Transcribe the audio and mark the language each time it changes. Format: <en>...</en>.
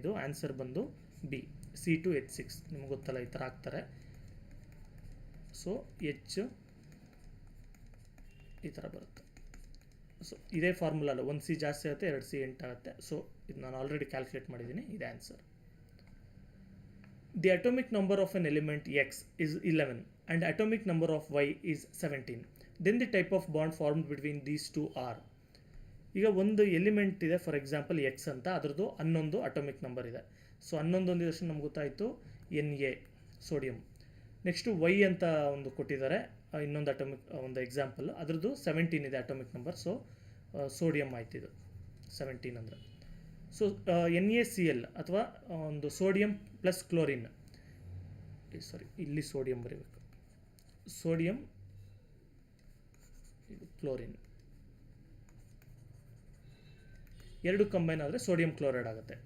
<kn>ಇದು ಆನ್ಸರ್ ಬಂದು B, C2H6. ನಿಮ್ಗೆ ಗೊತ್ತಲ್ಲ, ಈ ಥರ ಹಾಕ್ತಾರೆ. ಸೊ H ಈ ಥರ ಬರುತ್ತೆ. ಸೊ ಇದೇ ಫಾರ್ಮುಲಾ ಅಲ್ಲ, 1C ಜಾಸ್ತಿ ಆಗುತ್ತೆ, 2C 8 ಆಗುತ್ತೆ. ಸೊ ಇದು ನಾನು ಆಲ್ರೆಡಿ ಕ್ಯಾಲ್ಕುಲೇಟ್ ಮಾಡಿದ್ದೀನಿ, ಇದೆ answer.</kn> <en>The atomic number of an element X is 11 and atomic number of Y is 17. Then the type of bond formed between these two are.</en> <kn>ಈಗ ಒಂದು ಎಲಿಮೆಂಟ್ ಇದೆ, ಫಾರ್ ಎಕ್ಸಾಂಪಲ್ X ಅಂತ, ಅದರದ್ದು 11 atomic number ಇದೆ. So 11 ಒಂದಿದ ತಕ್ಷಣ ನಮ್ಗೆ ಗೊತ್ತಾಯಿತು Na, sodium. Next Y ಅಂತ ಒಂದು ಕೊಟ್ಟಿದ್ದಾರೆ, ಇನ್ನೊಂದು ಅಟೋಮಿಕ್ ಒಂದು ಎಕ್ಸಾಂಪಲ್, ಅದರದ್ದು 17 ಇದೆ ಅಟೋಮಿಕ್ ನಂಬರ್. ಸೊ ಸೋಡಿಯಂ ಆಯ್ತು ಇದು 17 ಅಂದರೆ. ಸೊ NaCl ಅಥವಾ ಒಂದು ಸೋಡಿಯಂ ಪ್ಲಸ್ ಕ್ಲೋರಿನ್, ಇಲ್ಲಿ ಸೋಡಿಯಂ ಬರೀಬೇಕು, ಸೋಡಿಯಂ ಇದು ಕ್ಲೋರಿನ್, ಎರಡು ಕಂಬೈನ್ ಆದರೆ ಸೋಡಿಯಂ ಕ್ಲೋರೈಡ್ ಆಗುತ್ತೆ.</kn>